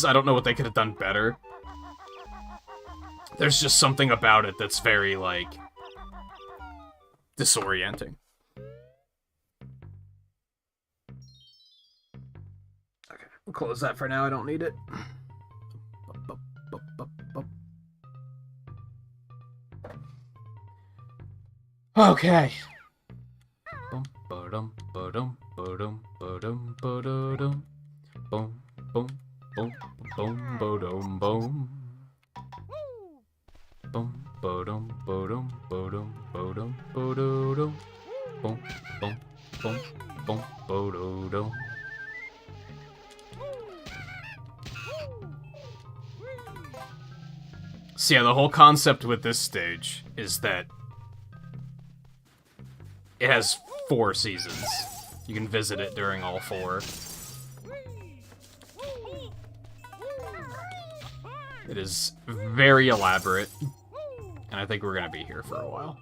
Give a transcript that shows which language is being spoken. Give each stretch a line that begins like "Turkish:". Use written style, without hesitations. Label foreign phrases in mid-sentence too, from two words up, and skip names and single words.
English: I don't know what they could have done better. There's just something about it that's very, like, disorienting. Okay, we'll close that for now. I don't need it. Okay. Bum ba-dum ba-dum ba-dum ba-dum ba-da-dum. Boom boom boom boom ba-dum boom. Boom ba-dum ba-dum ba-dum ba-dum ba-da-dum. Boom boom boom boom ba-da-dum. So yeah, the whole concept with this stage is that it has 4 seasons. You can visit it during all 4. It is very elaborate, and I think we're gonna be here for a while.